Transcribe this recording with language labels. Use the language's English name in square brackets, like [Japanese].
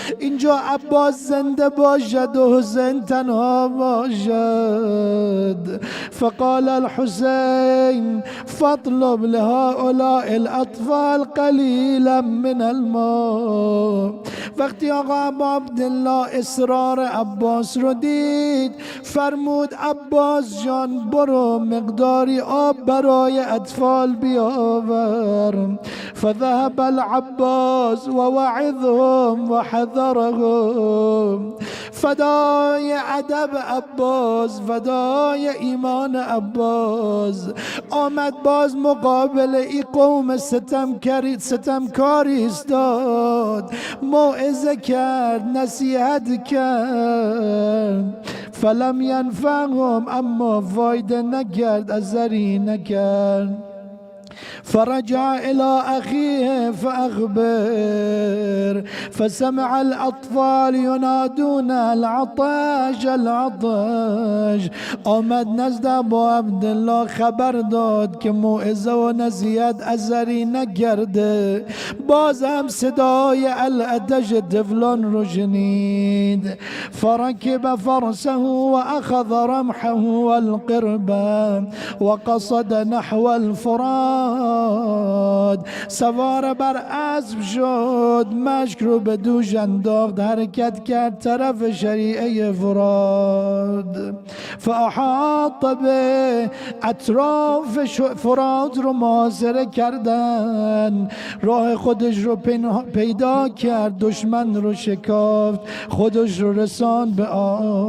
[Persian] اینجا عباس زنده باشد و حسین تنها باشد. [Arabic] فقال الحسين فاطلب لهؤلاء الاطفال قليلا من الماء. [Persian] وقتی آقا عبدالله اصرار عباس رو دید، فرمود عباس جان برو مقداری آب برای اطفال بیاور. [Arabic] فذهب العباس ووعظهم وحذرهم. [Persian] فدای ادب عباس، فدای ایمان عباس، آمد باز مقابل ای قوم ستمکاری ایستاد، موعظه کرد، نصیحت کرد. [Arabic] فلم ینفعهم، [Persian] اما فایده نکرد، اثری نکرد. [Arabic] فرجع إلى أخيه فأخبر فسمع الأطفال ينادون العطاش العطاش. [Persian] آمد نزد ابو عبدالله خبر داد که موعظه و نصیحت اثری نکرده، باز هم صدای العطش طفلان رو شنید. [Arabic] فركب فرسه وأخذ رمحه والقربة وقصد نحو الفرات. [Persian] داد، سوار بر اسب شد، مشک رو به دوش انداخت، حرکت کرد طرف شریعه فرات. [Arabic] فاحاط به [Persian] اطراف فرات رو محاصره کردن، راه خودش رو پیدا کرد، دشمن رو شکافت، خودش رو رساند به آب.